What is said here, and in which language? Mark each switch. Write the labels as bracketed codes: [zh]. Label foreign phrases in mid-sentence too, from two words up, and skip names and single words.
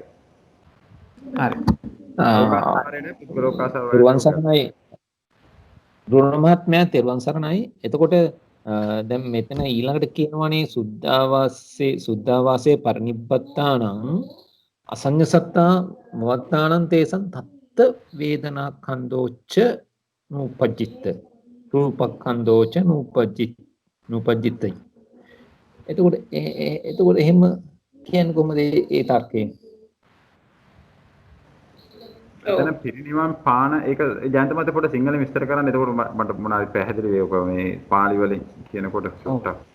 [si] හරි. තෙරුවන් සරණයි. රුණ මහත්මයා තෙරුවන් සරණයි. එතකොට දැන් මෙතන ඊළඟට කියනවානේ [pi] සුද්ධාවාසයේ පරිනිබ්බත්තානං අසඤ්ඤ සත්තා මොවත්තානං තේසං තත්ත වේදනා කන්දෝච්ච නූපජ්ජිත රූපකන්දෝච්ච නූපජ්ජිතයි. [si] එතකොට එහෙම කියන්නේ කොහොමද ඒ තර්කයෙන්? එතන පිරිනිවන් පාන ඒක ජයන්ත මත පොඩ සිංහලෙන් විස්තර කරන්න. එතකොට මට මොනවාරි පැහැදිලි වේව මේ පාලි වලින් කියනකොට සුට්ටක්.